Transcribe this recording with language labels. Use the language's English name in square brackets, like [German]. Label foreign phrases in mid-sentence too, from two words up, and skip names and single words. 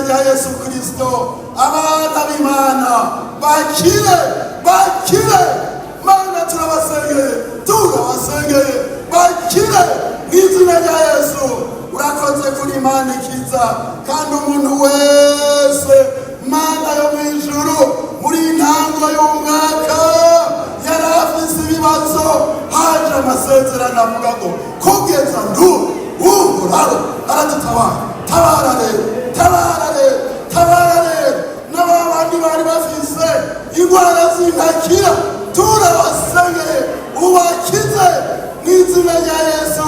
[Rundi] yesu kristo abana b'imana bakire mana turabasengeye bakire mu izina rya yesu. Urakoze kuri imana ikiza kandi umuntu wese mana yo mu ijuru muri intango y'umwaka yari afise ibibazo haje amasezerano avuga ngo kugeza uhoraho aradutabara. Tabara rero n'abandi bari bafise indwara zintakira turabasengeye ubakize mu izina rya yesu.